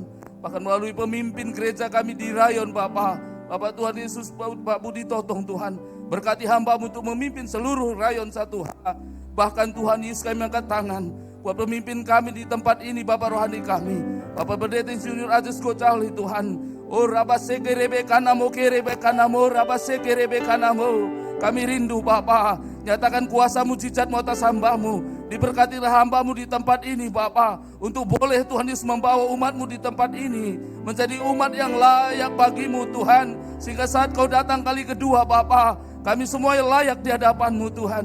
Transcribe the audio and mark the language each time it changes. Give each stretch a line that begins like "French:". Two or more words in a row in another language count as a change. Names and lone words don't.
Indonesian: Bahkan melalui pemimpin gereja kami di Rayon Bapa, Bapak Tuhan Yesus, Pak Budi Totong Tuhan, berkati hamba-Mu untuk memimpin seluruh Rayon 1H. Bahkan Tuhan Yesus kami angkat tangan buat pemimpin kami di tempat ini, Bapak rohani kami, Bapak Pendeta Insinyur Aziz Gocali Tuhan. Oh rabaseke rebeka namo kerebeka namo rabaseke rebeka namo. Kami rindu Bapa, nyatakan kuasa mujizat-Mu atas hamba-Mu. Diberkatilah hamba-Mu di tempat ini Bapa, untuk boleh Tuhan Yesus membawa umat-Mu di tempat ini menjadi umat yang layak bagi-Mu Tuhan. Sehingga saat Kau datang kali kedua Bapa, kami semua layak di hadapan-Mu Tuhan.